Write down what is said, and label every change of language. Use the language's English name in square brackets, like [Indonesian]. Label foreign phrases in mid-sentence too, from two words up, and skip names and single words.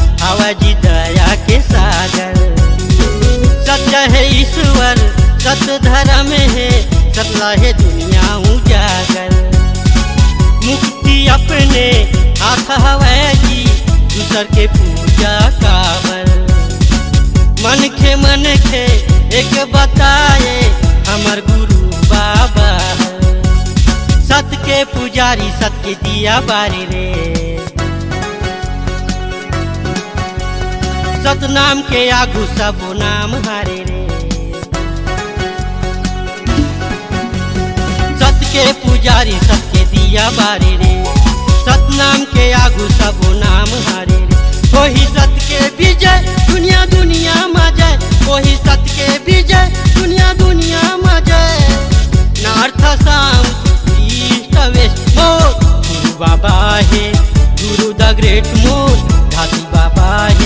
[Chhattisgarhi] बाबा जी दया के सागर। सत्य है ईश्वर सत्य धर्म है, सतला है दुनिया उजागर। मुक्ति अपने हाथ हवै जी, दूसर के पूजा काबर। मन खे एक बताए हमर गुरु बाबा। सत के पुजारी सत के दिया बारे रे। सतनाम के आगू सब नाम हारे रे। सत के पुजारी सत के दिया बारे रे। सतनाम के आगू सब नाम हारे रे। वही सत के विजय दुनिया दुनिया में जय। वही सत के विजय दुनिया दुनिया में जय। [English] north south east west [Chhattisgarhi] मोर गुरु बाबा है। गुरु [English] the great [Chhattisgarhi] मोर घासी बाबा है।